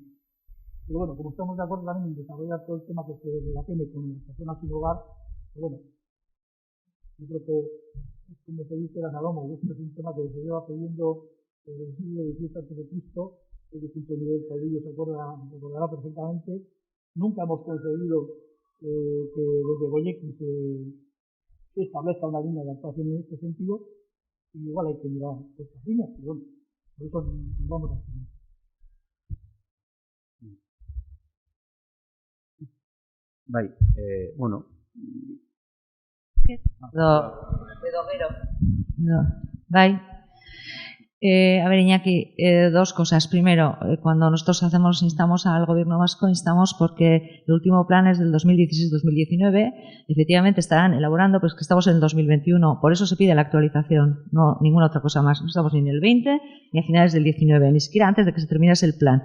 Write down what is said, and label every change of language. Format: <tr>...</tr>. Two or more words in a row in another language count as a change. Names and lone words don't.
<es>Pero bueno, como estamos de acuerdo también en desarrollar todo el tema que se relacione con las personas sin hogar, pues bueno, yo creo que, como se dice la Salomo, este es un tema que se lleva pidiendo desde el siglo XVII a.C., desde el punto de nivel Caudillo se recordará perfectamente. Nunca hemos conseguido que desde Goyeki se establezca una línea de actuación en este sentido, y igual hay que mirar estas líneas, pero bueno, por eso nos vamos a hacer.</es> <eu>Bai, bueno. Bai.</eu> <es>A ver, Iñaki, dos cosas. Primero, cuando nosotros instamos al Gobierno vasco, instamos porque el último plan es del 2016-2019. Efectivamente estarán elaborando, pues que estamos en el 2021. Por eso se pide la actualización, no ninguna otra cosa más. No estamos ni en el 20 ni a finales del 19, ni siquiera antes de que se terminase el plan.</es>